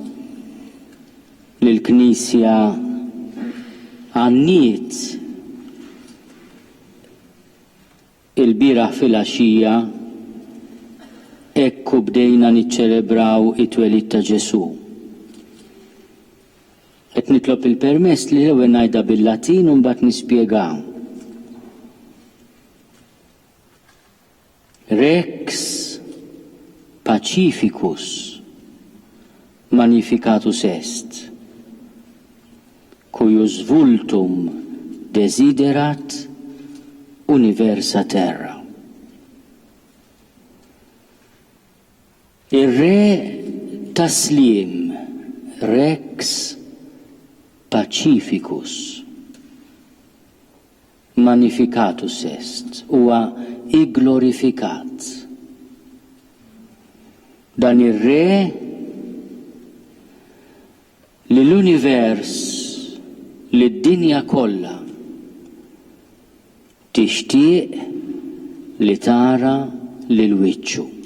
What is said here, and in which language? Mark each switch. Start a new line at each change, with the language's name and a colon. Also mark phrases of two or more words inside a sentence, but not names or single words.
Maltese: lill-Knisja għanniet il-bieraħ fil-għaxija ekku bdejna niċċelebraw it-twelid ta' Ġesu. Qed nitlob il-permess li l-ewwel ngħidha bil-Latin u mbagħad nispjegaw.
Latin: Rex pacificus magnificatus est, cuius vultum desiderat universa terra.
Maltese: Il-re taslim,
Latin: Rex pacificus magnificatus est,
Maltese: huwa glorifikat. Dan ir-re li l-univers li d-dinja kollha tixtieq li tara lil wiċċu.